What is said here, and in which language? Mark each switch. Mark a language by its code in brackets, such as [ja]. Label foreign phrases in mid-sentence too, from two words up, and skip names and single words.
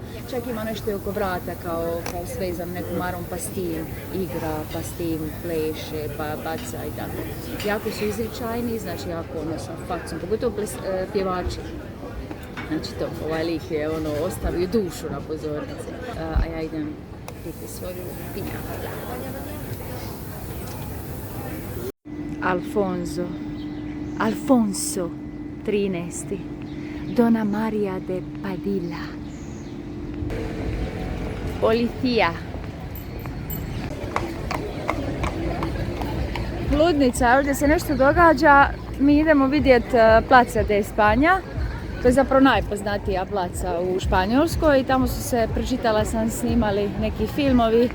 [hr] Čak ima nešto oko vrata kao svezan neku marom pa s tim igra, pa s tim pleše, pa baca i tako. Jako su izričajni, znači jako sa facom, pogotovo pjevači. Znači to, ovaj lik je ostavio dušu na pozornici. A ja idem piti svoju pina. Alfonso 13. Dona Maria de Padilla. Policija. Ludnica, ovdje se nešto događa. Mi idemo vidjeti Plaza de España. To je zapravo najpoznatija placa u Španjolskoj i tamo su se, pročitala sam, snimali neki filmovi.